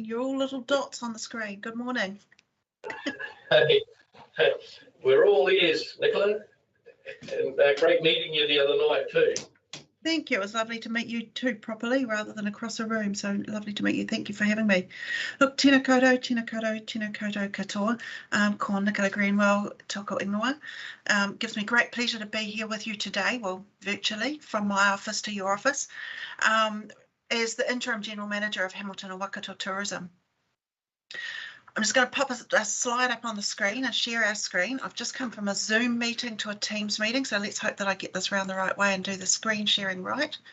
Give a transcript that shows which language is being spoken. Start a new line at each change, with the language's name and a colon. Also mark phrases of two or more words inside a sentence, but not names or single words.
English: You're all little dots on the screen. Good morning. Hey, we're all ears, Nicola. And great meeting you the other night too. Thank you. It was lovely to meet you too properly rather than across a room. So lovely to meet you. Thank you for having me. Look,
Māori: tēnā koutou, tēnā koutou, tēnā koutou katoa. Ko Nicola Greenwell, tōko ingoa.
English: Gives me great pleasure to be here with you today, well, virtually from my office to your office, as the Interim General Manager of Hamilton and Waikato Tourism. I'm just going to pop a slide up on the screen and share our screen. I've just come from a Zoom meeting to a Teams meeting, so let's hope that I get this round the right way and do the screen sharing right.